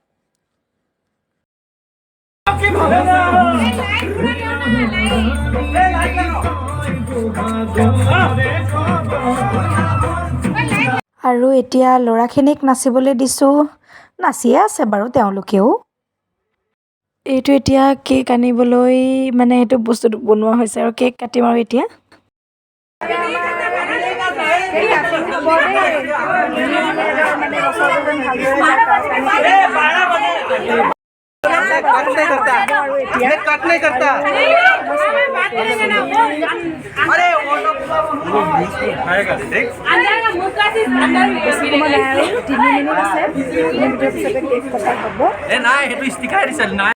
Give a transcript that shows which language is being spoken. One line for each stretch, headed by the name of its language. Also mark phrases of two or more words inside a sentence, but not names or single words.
Assamese: আৰু এতিয়া ল'ৰাখিনিক নাচিবলৈ দিছোঁ। নাচিয়ে আছে বাৰু তেওঁলোকেও। এইটো এতিয়া কেক আনিবলৈ মানে সেইটো বস্তুটো বনোৱা হৈছে আৰু কেক কাটিম আৰু এতিয়া।
Hindi: कट नहीं करता अरे वो तो आएगा देख ए ना ये तो स्टिकर ही चलना है।